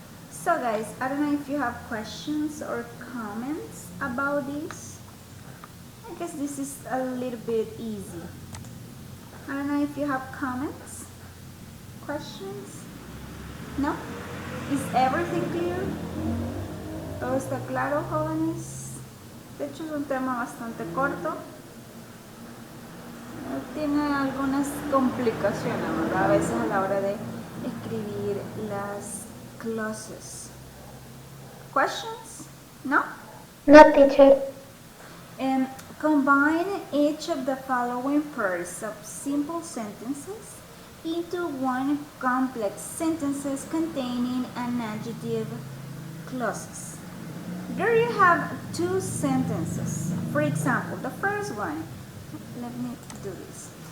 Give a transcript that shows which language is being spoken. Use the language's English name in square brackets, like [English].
[English] So guys, I don't know if you have questions or comments about this. I guess this is a little bit easy. I don't know if you have comments, questions. No? Is everything clear? [Spanish] ¿Todo está claro, jóvenes? De hecho es un tema bastante corto. Tiene algunas complicaciones, ¿verdad? A veces a la hora de escribir las clauses. [English] Questions? No? No, teacher. Combine each of the following pairs of simple sentences into one complex sentences containing an adjective clauses. There you have 2 sentences. For example, the first one, let me do this.